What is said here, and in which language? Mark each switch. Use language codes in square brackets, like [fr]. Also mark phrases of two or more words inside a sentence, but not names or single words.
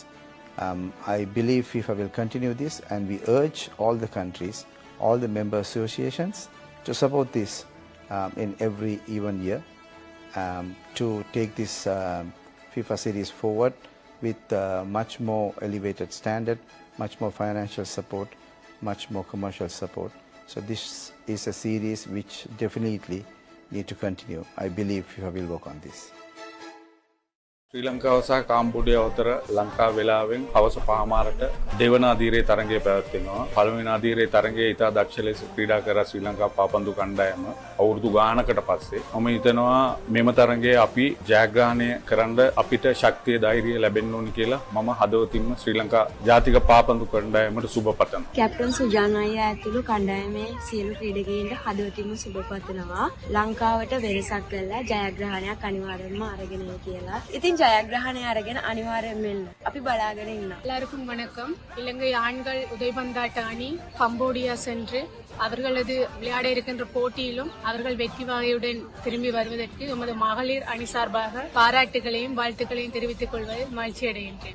[en] I believe FIFA will continue this, and we urge all the countries, all the member associations to support this in every even year, to take this FIFA series forward with much more elevated standard, much more financial support, much more commercial support. So this is a series which definitely need to continue. I believe FIFA will work on this. [si] ශ්‍රී ලංකාව සහ කාම්බෝඩියාව අතර ලංකා වේලාවෙන් හවස 5:00ට දෙවන අධීරයේ තරගය පැවැත්වෙනවා. පළවෙනි අධීරයේ තරගයේ ඉතා දක්ෂ ලෙස ක්‍රීඩා කර ශ්‍රී ලංකා පාපන්දු කණ්ඩායම අවුරුදු ගානකට පස්සේ මම හිතනවා මෙම තරගයේ අපි ජයග්‍රහණය කරන්න අපිට ශක්තිය ධෛර්යය ලැබෙන්න ඕනි කියලා මම හදවතින්ම ශ්‍රී ලංකා ජාතික පාපන්දු කණ්ඩායමට සුබ පතනවා. කැප්ටන් සුජාන් අයියා ඇතුළු කණ්ඩායමේ සියලු ක්‍රීඩකයන්ට හදවතින්ම සුබ පතනවා. ලංකාවට වෙරසක් කළා ජයග්‍රහණයක් අනිවාර්යයෙන්ම අරගෙන එයි කියලා. ඉතින් ජයග්‍රහණය අරගෙන අනිවාර්යෙන් මෙන්න අපි බලාගෙන ඉන්නවා. [ta] எல்லாருக்கும் வணக்கம். இலங்கை ஆண்கள் உதைபந்தாட்ட அணி கம்போடியா சென்று அவர்களது விளையாட இருக்கின்ற போட்டியிலும் அவர்கள் வெற்றி வாகையுடன் திரும்பி வருவதற்கு எமது மகளிர் அணி சார்பாக பாராட்டுகளையும் வாழ்த்துக்களையும் தெரிவித்துக் கொள்வதில் மகிழ்ச்சி அடைகின்றேன்.